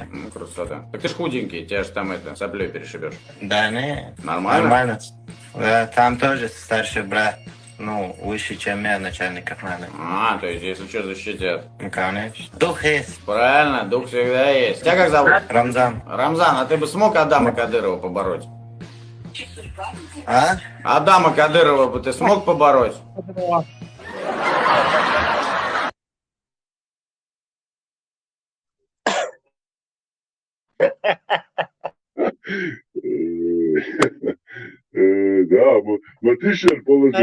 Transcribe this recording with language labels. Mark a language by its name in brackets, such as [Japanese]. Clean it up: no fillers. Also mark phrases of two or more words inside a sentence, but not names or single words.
[Russian] Красота. Так ты ж худенький, тебя ж там это, соплей перешибешь. Да, не. Нормально? Нормально. Да, там тоже старший брат. Ну, выше, чем я, начальник охраны. А, то есть, если что, защитят. Ну, конечно. Дух есть. Правильно, дух всегда есть. Тебя как зовут? Рамзан. Рамзан, а ты бы смог Адама Кадырова побороть? А? Адама Кадырова бы ты смог побороть? Да, Матишер положили.